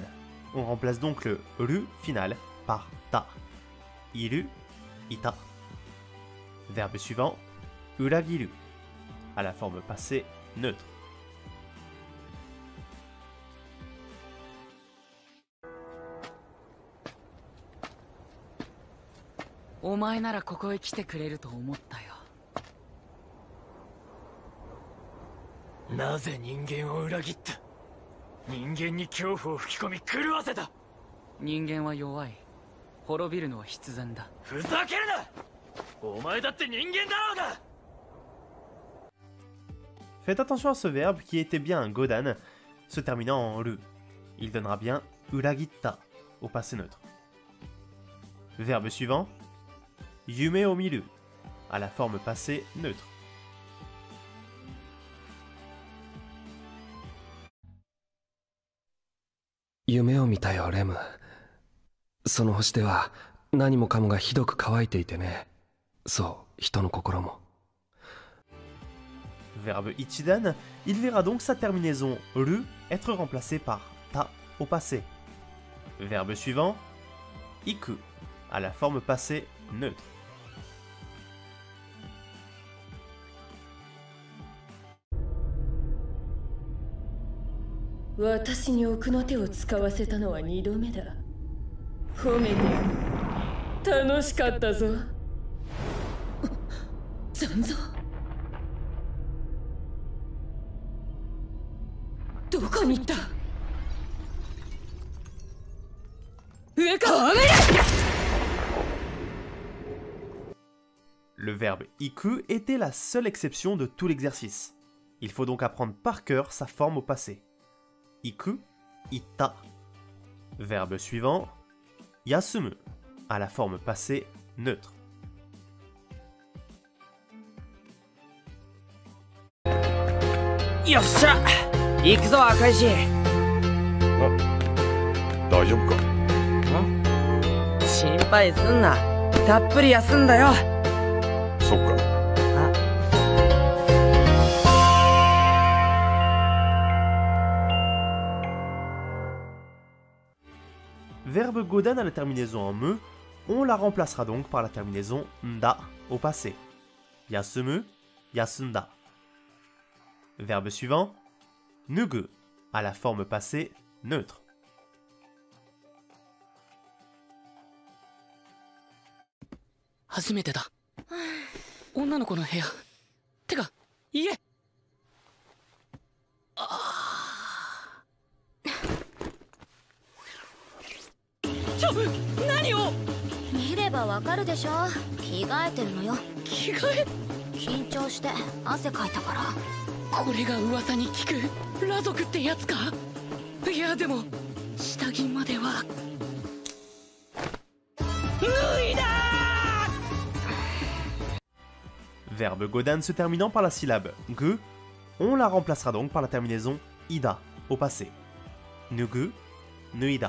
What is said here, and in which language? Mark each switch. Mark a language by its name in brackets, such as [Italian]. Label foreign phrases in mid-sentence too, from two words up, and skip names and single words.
[French] On remplace donc le ru final par ta. [Japanese] いる、いた. [French] Verbe suivant, uragiru, à la forme passée neutre. [Japanese] お前ならここへ来てくれると思ったよ. なぜ人間を裏切った。人間に恐怖を吹き込み狂わせた。人間は弱い。滅びるのは必然だ。ふざけるな。お前だって人間だろうが。 [French] Faites attention à ce verbe qui était bien un godan, se terminant en ru. Il donnera bien uragitta au passé neutre. Verbe suivant, [Japanese] 夢を見る, [French] à la forme passée neutre. [Japanese] 夢を見たよ, Rem. その星では何もかもがひどく乾いていてね。そう、人の心も。 [French] Verbe ichidan, il verra donc sa terminaison ru être remplacée par ta au passé. Verbe suivant, iku, à la forme passée neutre. [Japanese] 私に奥の手を使わせたのは 2 度目だ。褒めて楽しかったぞ。残像。 どこに行った？上か？ [French] Le verbe iku était la seule exception de tout l'exercice. Il faut donc apprendre par cœur sa forme au passé. [Japanese] 行く、いた. [French] Verbe suivant, yasumu, à la forme passée neutre. [Japanese] Yoっしゃ行くぞ赤石。大丈夫か？心配すんな。たっぷり休んだよ。そっか。 [French] Verbe Godan à la terminaison en me, on la remplacera donc par la terminaison nda au passé. [Japanese] 休む、休んだ. [French] Verbe suivant, nugu, à la forme passée neutre. [Japanese] 初めてだ。女の子の部屋。てか、家。何を？見ればわかるでしょ。着替えてるのよ。着替え？緊張して汗かいたから。これが噂に聞く裸族ってやつか？いやでも下着までは脱いだ。 [French] Verbe Godan se terminant par la syllabe ge, on la remplacera donc par la terminaison ida au passé. [Japanese] 脱ぐ、脱いだ.